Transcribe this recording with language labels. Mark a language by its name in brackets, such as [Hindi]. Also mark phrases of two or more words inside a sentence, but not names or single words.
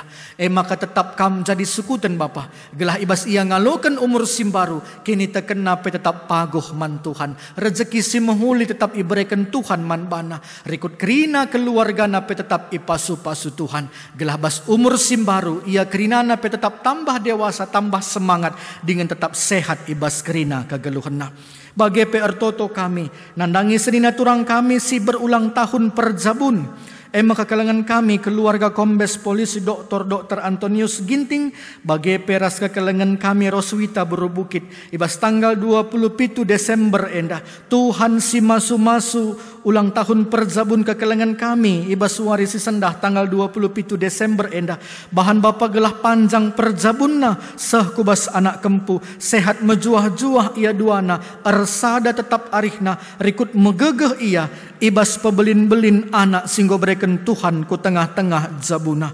[Batak Karo] Maka tetap kam jadi sukutan Bapa, gelah ibas ia ngalokan umur simbaru kini terkena tetap paguh man Tuhan, rezeki si menghuli tetap iberikan Tuhan manbana, rikut kerina keluarga nape tetap ipasu-pasu Tuhan, gelah bas umur simbaru ia kerina nape tetap tambah dewasa, tambah semangat dengan tetap sehat ibas kerina kegeluhena. Bagi PR Toto kami nandangi senina turang kami si berulang tahun perjabun. Maka kalangan kami keluarga Kombes Polisi Dr. Antonius Ginting, bagi peras kekelengan kami Roswita Berubukit ibas tanggal 27 Desember endah. Tuhan si masu-masu ulang tahun perjabun kekelengan kami ibas warisi sendah tanggal 27 Desember endah. Bahan bapa gelah panjang perjabunna seh kubas anak kempu, sehat mejuah-juah ia duana, ersada tetap arihna, rikut megegeh ia ibas pebelin-belin anak singgo berikan Tuhan ku tengah-tengah zabuna.